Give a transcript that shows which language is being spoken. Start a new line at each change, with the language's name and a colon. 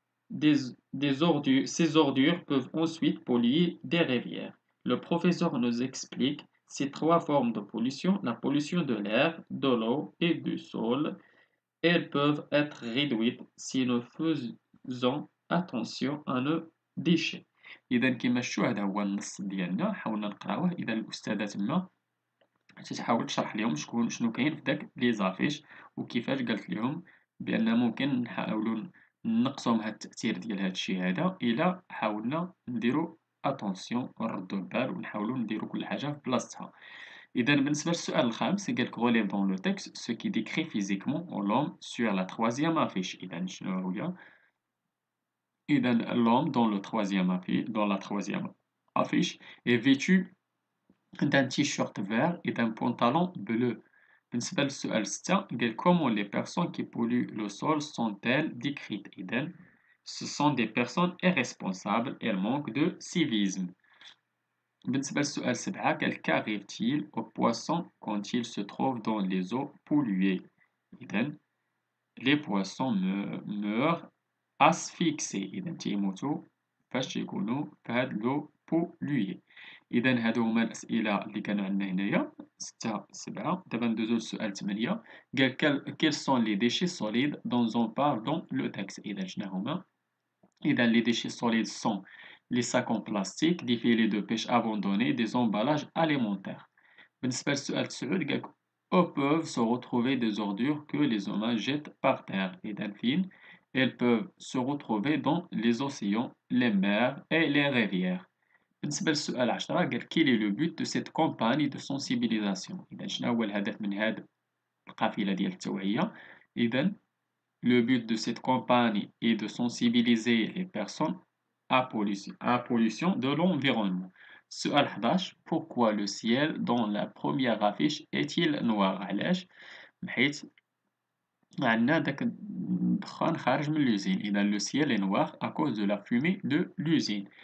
French: Ces ordures peuvent ensuite polluer des rivières. Le professeur nous explique ces trois formes de pollution, la pollution de l'air, de l'eau et du sol. Elles peuvent être réduites si nous faisons attention à nos déchets.
Arabic: إذا كما شفتوا هذا هو النص ديالنا حاولنا نقراوه. إذا الأستاذة تما تحاول تشرح لهم شنو كاين في داك لي زافيش وكيفاش قالت لهم بأن ممكن نحاولوا نقصوا من هاد التأثير ديال هاد الشيء هذا إلا حاولنا نديرو اتونسيون ونردو البال ونحاولوا نديرو كل حاجة في بلاصتها. إذا بالنسبة للسؤال الخامس قالك
French: relève dans le texte ce qui décrit physiquement l'homme sur la troisième affiche.
Arabic: إذا شنو هي؟ إذا
French: l'homme dans la troisième affiche est vêtu d'un t-shirt vert et d'un pantalon bleu.
Arabic: بالنسبة للسؤال 6 قال
French: comment les personnes qui polluent le sol sont-elles décrites. إذا ce sont des personnes irresponsables, elles manquent de civisme.
Arabic: بالنسبة للسؤال 7 قال
French: qu'arrive-t-il aux poissons quand ils se trouvent dans les eaux polluées. إذا les poissons meurent asphyxiés.
Arabic: إذا تيموتوا فاش يكونوا في هاد لو polluée. إذا هادو هما الأسئلة اللي كانوا عندنا هنايا 6 7. دابا ندوزو للسؤال 8 قال
French: quels sont les déchets solides dont on parle dans le texte.
Arabic: إذا شنو هما؟ إذا
French: les déchets solides sont les sacs en plastique, des filets de pêche abandonnés, des emballages alimentaires.
Arabic: بالنسبة للسؤال 9 قالك
French: où peuvent se retrouver des ordures que les humains jettent par terre
Arabic: إذا فين
French: elles peuvent se retrouver dans les océans, les mers et les rivières.
Arabic: بالنسبة للسؤال 10 قال
French: quel est le but de cette campagne de sensibilisation
Arabic: إذا شنو هو الهدف من هذه القافلة ديال التوعية.
French: إذا le but de cette campagne est de sensibiliser les personnes à pollution de l'environnement.
Arabic: سؤال 11
French: pourquoi le ciel dans la première affiche est-il noir
Arabic: علاش حيت عندنا داك الدخان خارج من
French: l'usine إذا le ciel est noir à cause de la fumée de l'usine.